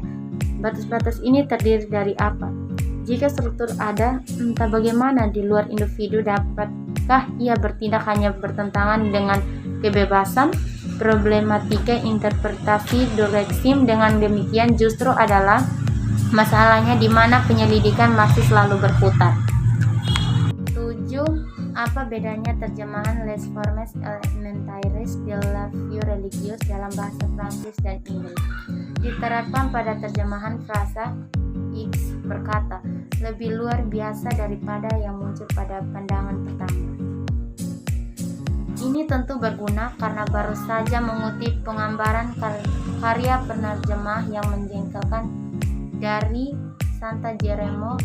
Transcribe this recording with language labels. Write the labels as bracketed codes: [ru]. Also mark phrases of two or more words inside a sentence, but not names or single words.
[id] Batas-batas ini terdiri dari apa? Jika struktur ada, entah bagaimana di luar individu, dapatkah ia bertindak hanya bertentangan dengan kebebasan? Problematika interpretasi Durkheim dengan demikian justru adalah masalahnya, di mana penyelidikan masih selalu berputar. 7. Apa bedanya terjemahan Les formes élémentaires de la vie religieuse dalam bahasa Prancis dan Inggris? Diterapkan pada terjemahan frasa X berkata, lebih luar biasa daripada yang muncul pada pandangan pertama. Ini tentu berguna karena baru saja mengutip penggambaran karya penerjemah yang menjengkelkan dari Santa Jeremo.